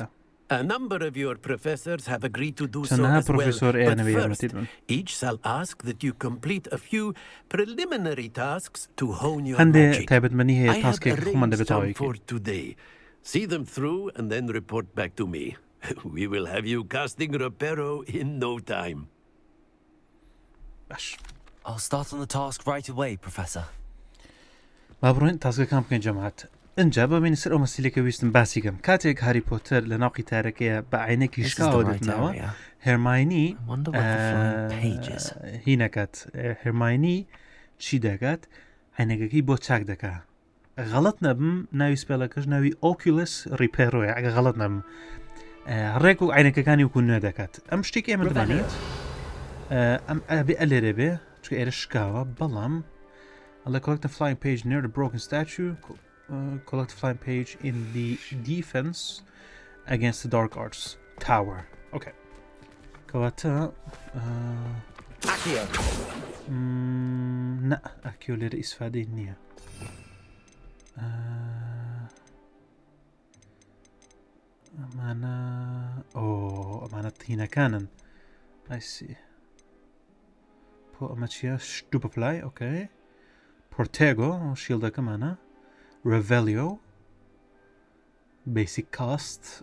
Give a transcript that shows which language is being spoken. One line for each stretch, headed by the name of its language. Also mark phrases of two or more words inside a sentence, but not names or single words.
English: A number of your professors have agreed to do so as well, but first, each shall ask that you complete a few preliminary tasks to hone your magic. I have arranged some for today. See them through and then report back to me. We will have you casting Reparo in no time. I'll start on the task right away, Professor.
Central Kurdish: بابڕۆین تاسکەکان بکەین جەماعەت اینجا ببینی سەر ئەو مەسیلەکە ویستم باسیکەم کاتێک هاری پۆتەر لە ناو قیتارەکەیە بە عینەکی شکاوە دەتنەوە هێرماینی هی نەکات هێرماینی چی دەکات عینەکەکەی بۆ چاک دەکا غەڵەت نەبم ناوی سپێلەکەش ناوی ئۆکیولس ریپێرۆیە ئەگە غەڵەت نەبم ڕێک و عینەکەەکانی وکو نوێ دەکات ئەم شتێکی ئێمە دەبێت ئەم ئەبێ ئەلێرەبێ چکە ئێرە شکاوە بەڵام ئەڵە
English: collect a flying page near the broken statue collect a flying page in the defense against the dark arts tower okay
Central Kurdish: کەواتە نە ئەکیۆ لێرە ئیسفادەی نییە ئەمانە ئەمانە تینەکانن ئایسی بۆ ئەمە چیە دوو بەپلای ئۆکەی پۆرتێگۆ شیلدەکەمانە ڕڤەلیۆ
English: basic cast